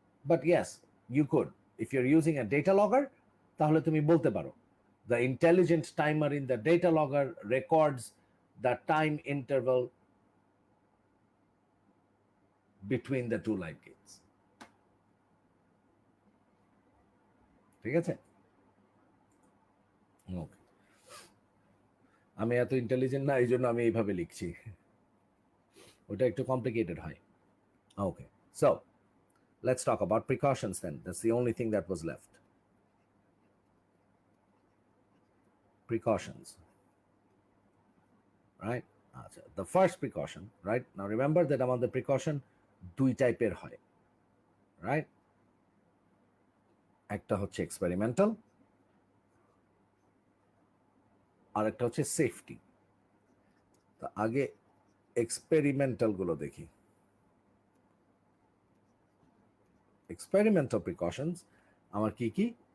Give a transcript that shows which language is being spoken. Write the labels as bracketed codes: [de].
[en] But yes, you could. If you're using a data logger, [bn] তাহলে তুমি বলতে পারো [en] the intelligent timer in the data logger records the time interval between the two light gates. [bn] ঠিক আছে? ওকে, আমি এত intelligent না, এই জন্য আমি এইভাবে লিখছি, ওটা একটু কমপ্লিকেটেড হয়। [en] Okay, so let's talk about precautions then. That's the only thing that was left. Precautions, right? The first precaution, right? Now remember that [bn] আমাদের precaution দুই টাইপের হয়, [en] right? [bn] একটা হচ্ছে এক্সপেরিমেন্টাল, আর একটা হচ্ছে সেফটি। তা আগে এক্সপেরিমেন্টাল গুলো দেখি। এক্সপেরিমেন্টাল প্রিকশনস আমার কি কি?